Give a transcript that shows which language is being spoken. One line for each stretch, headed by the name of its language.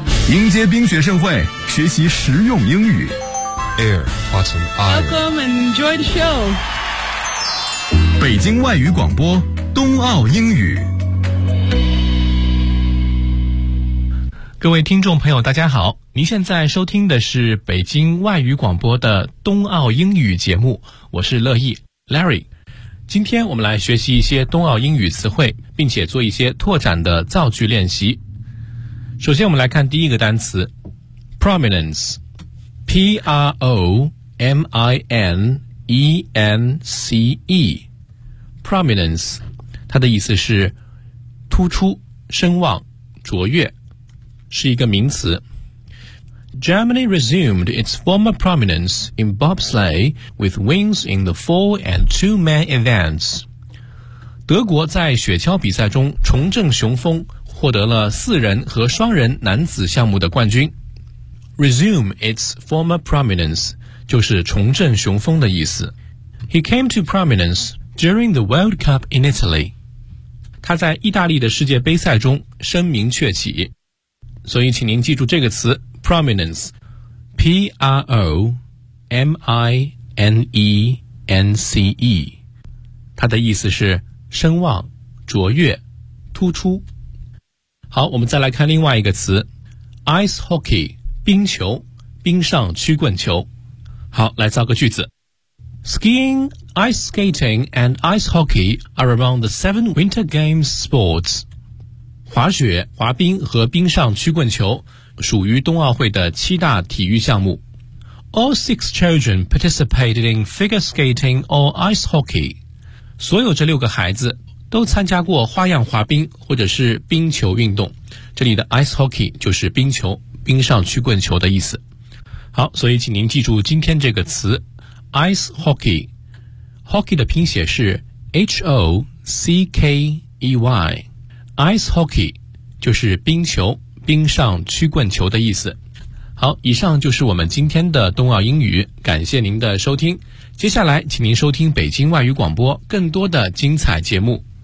Chinese: 迎接冰雪盛会，学习实用英语。 Air, Watson, Iron.
English: Welcome and enjoy the show.
Chinese: 北京外语广播，冬奥英语。各位听众朋友，大家好，您现在收听的是北京外语广播的冬奥英语节目，我是乐意 Larry。今天我们来学习一些冬奥英语词汇，并且做一些拓展的造句练习。首先我们来看第一个单词 Prominence P-R-O-M-I-N-E-N-C-E Prominence 它的意思是突出、声望、卓越，是一个名词。
English: Germany resumed its former prominence in bobsleigh with wins in the four and two man events.
Chinese: 德国在雪橇比赛中重振雄风，获得了四人和双人男子项目的冠军。
English: Resume its former prominence
Chinese: 就是重振雄风的意思。
English: He came to prominence during the World Cup in Italy.
Chinese: 他在意大利的世界杯赛中声名鹊起。所以请您记住这个词 Prominence P-R-O-M-I-N-E-N-C-E 它的意思是声望、卓越、突出。好，我们再来看另外一个词 Ice Hockey 冰球、冰上曲棍球。好，来造个句子。
English: Skiing, Ice Skating and Ice Hockey are among the seven Winter Games sports.
Chinese: 滑雪、滑冰和冰上曲棍球属于冬奥会的七大体育项目。
English: All six children participated in figure skating or ice hockey.
Chinese: 所有这六个孩子都参加过花样滑冰或者是冰球运动。这里的 ice hockey 就是冰球、冰上曲棍球的意思。好，所以请您记住今天这个词 ice hockey. Hockey 的拼写是 H-O-C-K-E-Y. Ice hockey 就是冰球、冰上曲棍球的意思。好，以上就是我们今天的冬奥英语，感谢您的收听。接下来请您收听北京外语广播更多的精彩节目。